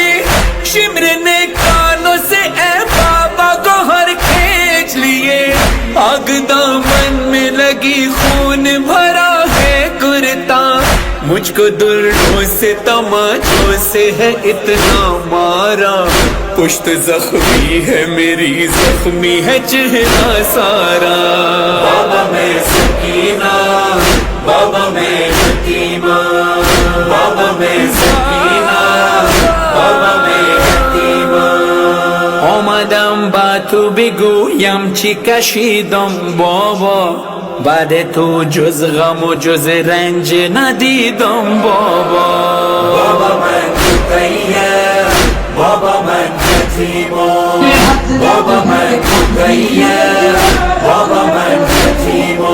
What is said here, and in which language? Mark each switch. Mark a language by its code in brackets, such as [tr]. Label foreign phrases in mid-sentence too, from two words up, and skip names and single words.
[ur] نے کانوں سے اے بابا گوہر کھینچ لیے، آگ دامن میں لگی خون بھرا ہے کرتا، مجھ کو دردوں سے تماچوں سے ہے اتنا مارا، پشت زخمی ہے میری، زخمی ہے چہرہ سارا، بابا میں سکینہ، بابا میں یتیمہ، بابا میں سکینہ، بابا میں یتیمہ۔ [fa] آمدم با تو بگویم چی کشیدم بابا، بعد تو جز غم و جز رنج ندیدم بابا، بابا من مقیم، بابا من یتیمہ، بابا من مقیم، بابا من یتیمہ۔